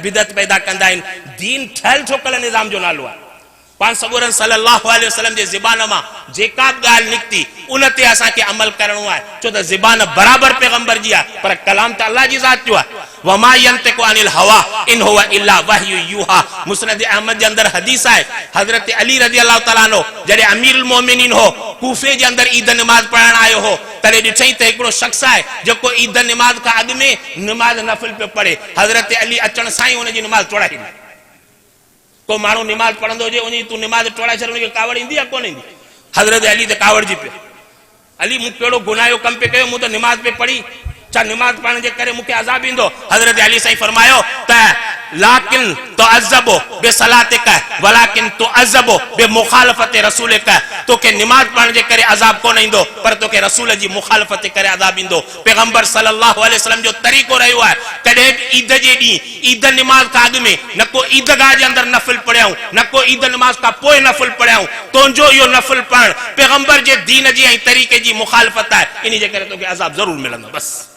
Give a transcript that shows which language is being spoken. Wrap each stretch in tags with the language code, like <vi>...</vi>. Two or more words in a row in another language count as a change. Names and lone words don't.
<sd>बिदत पैदा कंदा आहिनि दीन ठहियल ठोकल निज़ाम जो नालो आहे पान सगोरन</sd> <ar>صلى الله عليه وسلم</ar> <sd>जे ज़बान मां जेका ॻाल्हि निकिती उन ते असांखे अमल करणो आहे छो त ज़बान बराबरि पैगंबर जी आहे पर कलाम त अल्लाह जी ज़ात जो आहे</sd> <ar>وما ينطق عن الهوى إن هو إلا وحي يوحى</ar> <sd>मुस्नद अहमद जे अंदर हदीस आहे हज़रत अली</sd> <ar>رضي الله تعالى عنه</ar> <sd>जॾहिं अमीरुल मोमिनीन हो कूफे जे अंदर ईद नमाज़ पढ़ण आयो हो तॾहिं ॾिठईं त हिकिड़ो शख़्स आहे जेको ईद नमाज़ खां अॻु में नमाज़ नफ़िल पियो पढ़े हज़रत अली अचण सां ई हुनजी नमाज़ तोड़ाई ॾिनी को माण्हू निमाज़ पढ़ंदो हुजे उन तूं निमाज़ टोड़ाए छॾ उनखे कावड़ ईंदी आहे कोन ईंदी हज़रत अली त कावड़ जी पियो अली मूं कहिड़ो गुनाह जो कमु पियो कयो मूं त निमाज़ पे पढ़ी छा निमाज़ पढ़ण जे करे मूंखे अज़ाब ईंदो हज़रत अली साईं फरमायो त</sd> <ar>لكن تعذب بصلاتك ولكن تعذب بمخالفة</ar> <sd>रसूलिक तोखे निमाज़ पढ़ण जे करे अज़ाब कोन ईंदो पर तोखे रसूल जी मुखालफत करे अज़ाब ईंदो पैगंबर</sd> <ar>صلى الله عليه وسلم</ar> <sd>जो तरीक़ो रहियो आहे कॾहिं बि ईद जे ॾींहुं ईद निमाज़ खां अॻु में न को ईदगाह जे अंदर नफ़िल पढ़ियाऊं न को ईद निमाज़ खां पोइ नफ़िल पढ़ियाऊं तुंहिंजो इहो नफ़िल पढ़ण पैगंबर जे दीन जी ऐं तरीक़े जी मुखालफत आहे इन जे करे तोखे अज़ाब ज़रूरु मिलंदो बस</sd>